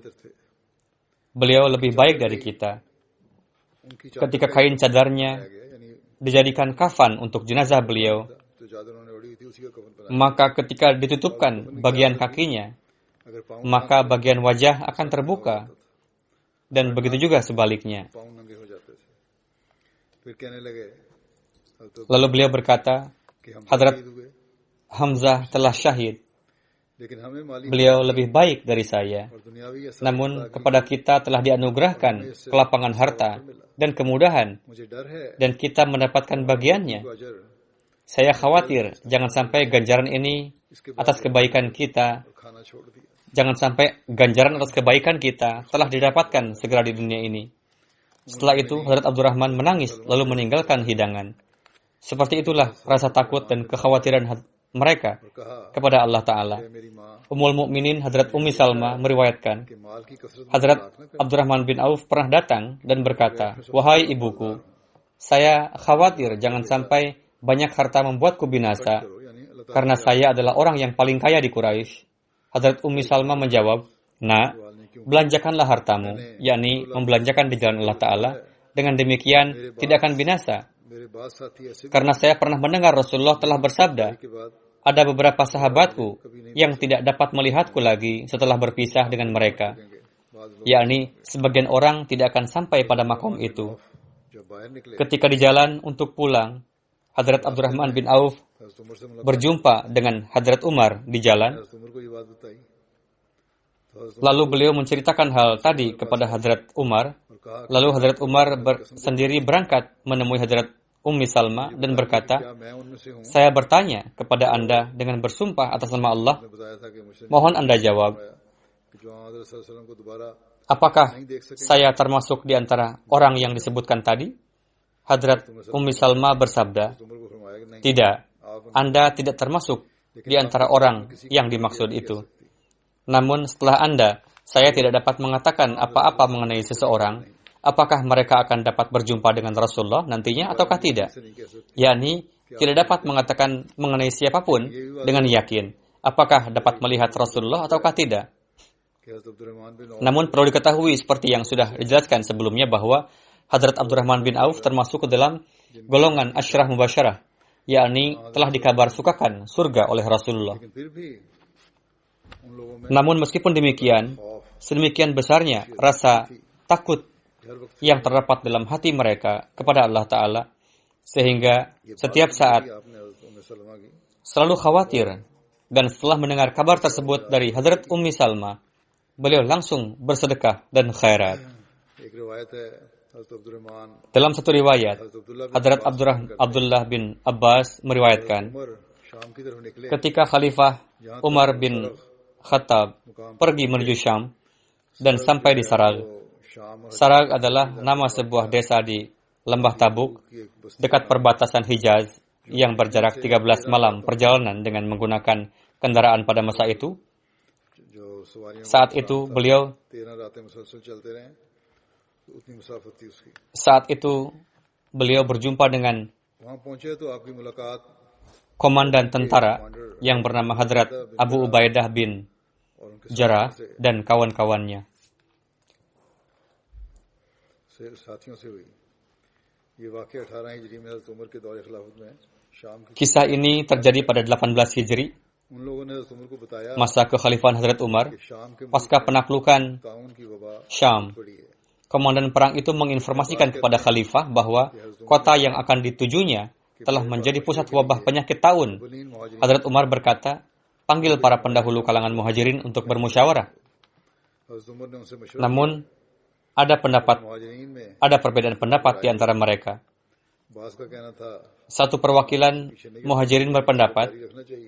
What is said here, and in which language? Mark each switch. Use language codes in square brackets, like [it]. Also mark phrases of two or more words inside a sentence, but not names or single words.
[id] Beliau lebih baik dari kita. Ketika kain cadarnya dijadikan kafan untuk jenazah beliau, maka ketika ditutupkan bagian kakinya, maka bagian wajah akan terbuka. Dan begitu juga sebaliknya. Lalu beliau berkata, Hadrat Hamzah telah syahid. Beliau lebih baik dari saya. [ur] دنیاوی یا [id] Namun kepada kita telah dianugerahkan kelapangan harta dan kemudahan, [ur] مجھے ڈر ہے [id] dan kita mendapatkan bagiannya. [ur] کو اجر [id] Saya khawatir jangan sampai ganjaran ini atas kebaikan kita, [ur] اور کھانا چھوڑ دیا. [id] jangan sampai ganjaran atas kebaikan kita telah didapatkan segera di dunia ini. Setelah itu, Hadrat Abdurrahman menangis lalu meninggalkan hidangan. Seperti itulah rasa takut dan kekhawatiran mereka [ur] اور کہا [id] kepada Allah Ta'ala. [ur] اے میری ماں [id] Ummul Mukminin Hadrat Ummi Salma meriwayatkan, [ur] کے مال کی کثرت میں [id] Hadrat [ur] ہلاک نہ کر. [id] Abdurrahman bin Auf pernah datang dan berkata, "Wahai ibuku, saya khawatir jangan sampai banyak harta membuatku binasa, [ur] کرو، یعنی اللہ تعالیٰ [id] karena saya adalah orang yang paling kaya di Quraisy." Hadrat Ummi Salma menjawab, "Nak, [ur] نے کیوں [id] belanjakanlah hartamu, yakni membelanjakan di jalan Allah Ta'ala. Dengan demikian, tidak akan binasa. [ur] میرے بعد ساتھی ایسے بھی [id] Karena saya pernah mendengar Rasulullah telah bersabda, [ur] کے بعد [id] ada beberapa sahabatku yang tidak dapat melihatku lagi setelah berpisah dengan mereka. [ur] دیں گے۔ بعد لوگ [id] Yakni, sebagian orang tidak akan sampai pada makom itu. [ur] جب باہر نکلے [id] Ketika di jalan untuk pulang, Hadrat Abdurrahman bin Auf [ur] حضرت عمر سے ملاقات [id] berjumpa dengan Hadrat Umar di jalan. [ur] حضرت عمر کو یہ بات بتائی تو حضرت [id] Lalu beliau menceritakan hal tadi kepada Hadrat Umar. [ur] عمر کہا [id] Lalu Hadrat Umar sendiri berangkat menemui Hadrat Ummi Salma dan berkata, [ur] کیا میں ان میں سے ہوں? [id] "Saya bertanya kepada Anda dengan bersumpah atas nama Allah, [ur] نے بتایا تھا کہ مجھ سے [id] mohon Anda jawab, [ur] کہ جو حضرت [ar] صلى الله عليه وسلم [ur] کو دوبارہ [id] apakah [ur] نہیں دیکھ سکے [id] saya termasuk di antara orang yang disebutkan tadi?" Hadrat Ummi Salma bersabda, [ur] عمر کو فرمایا کہ نہیں [id] "Tidak, [ur] आप [id] Anda tidak termasuk di antara orang yang dimaksud itu. Namun setelah Anda, saya tidak dapat mengatakan apa-apa mengenai seseorang. Apakah mereka akan dapat berjumpa dengan Rasulullah nantinya ataukah tidak? [ur] نہیں کہہ سکتے [id] Yakni, tidak dapat mengatakan mengenai siapapun dengan yakin. Apakah dapat melihat Rasulullah ataukah tidak? [ur] کہ حضرت عبدالرحمٰن بن عوف [id] Namun perlu diketahui seperti yang sudah dijelaskan sebelumnya bahwa Hadrat Abdurrahman bin Auf termasuk ke dalam golongan Asyrah Mubasyarah, yakni telah dikabar sukakan surga oleh Rasulullah. [ur] لیکن پھر بھی ان لوگوں میں [id] Namun meskipun demikian, [ur] खौफ [id] sedemikian besarnya rasa takut [ur] ہر وقت [id] yang terdapat dalam hati mereka kepada Allah Ta'ala, sehingga setiap saat [ur] آپ نے حضرت ام سلمہ کی [id] selalu khawatir. Dan setelah mendengar kabar tersebut dari Hadrat Ummi Salma, beliau langsung bersedekah dan khairat. [ur] ایک روایت ہے حضرت عبدالرحمٰن [id] Dalam satu riwayat, [ur] हज़रत अब्दुल्लाह बिन [id] Hadrat [ur] अब्बास [id] Abdullah bin Abbas meriwayatkan, [ur] عمر شام کی طرف نکلے [id] ketika Khalifah Umar bin Khattab pergi menuju Syam dan sampai di Sarag. [ur] تو شام اور [id] Sarag adalah nama sebuah desa di Lembah Tabuk, [ur] کی ایک بستی [id] dekat perbatasan Hijaz, yang berjarak 13 malam perjalanan dengan menggunakan kendaraan pada masa itu. [ur] جو سواریوں [id] Saat itu beliau [ur] 13 راتیں مسلسل چلتے رہے تو اتنی مسافت تھی اس کی [id] berjumpa dengan [ur] وہاں پہنچے تو آپ کی ملاقات [id] komandan tentara yang bernama Hadrat Abu Ubaidah bin [ur] اور ان کے [id] Jarrah dan kawan-kawannya. [ur] ساتھیوں سے ہوئی. یہ واقعہ 18 ہجری میں حضرت عمر کے دورِ خلافت میں شام کی [id] Kisah ini terjadi pada 18 Hijri, [ur] ان لوگوں نے حضرت عمر کو بتایا [id] masa kekhalifahan Hadrat Umar. [ur] کہ شام کے [id] Pasca penaklukan [ur] طاعون کی وبا [id] Syam, [ur] پڑی ہے. [id] komandan perang itu menginformasikan kepada khalifah bahwa kota yang akan ditujunya telah menjadi pusat wabah penyakit taun. [ur] بنین مہاجرین [id] Hadrat Umar berkata, "Panggil para pendahulu kalangan muhajirin untuk bermusyawarah." [ur] حضرت عمر نے ان سے مشورہ [id] Namun, [ur] مہاجرین میں [id] ada perbedaan pendapat di antara mereka. [ur] باس کا کہنا تھا [id] Satu perwakilan muhajirin berpendapat, [ur] جاری رکھنا چاہیے.